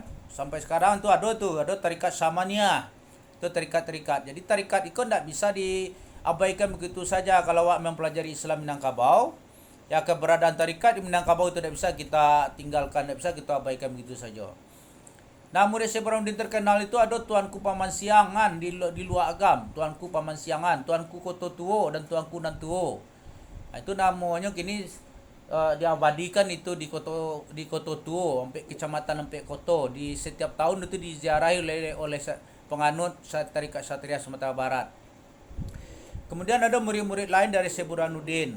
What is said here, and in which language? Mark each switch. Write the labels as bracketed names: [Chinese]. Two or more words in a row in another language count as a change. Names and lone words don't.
[Indonesian] Sampai sekarang tuh ada tarikat Samaniyah. Itu tarikat-tarikat. Jadi tarikat itu tidak bisa diabaikan begitu saja kalau awak mempelajari Islam Minangkabau. Ya, keberadaan tarikat di Minangkabau itu tidak bisa kita tinggalkan, tidak bisa kita abaikan begitu saja. Nah, murid Syekh Burhanuddin terkenal itu ada Tuanku Paman Siangan di luar agam, Tuanku Paman Siangan, Tuanku Koto Tuo dan Tuanku Nantuo. Nah, itu namanya kini diabadikan itu di Koto Tuo, sampai kecamatan sampai Koto. Di setiap tahun itu diziarahi oleh penganut Tarekat Satria Sumatera Barat. Kemudian ada murid-murid lain dari Syekh Burhanuddin.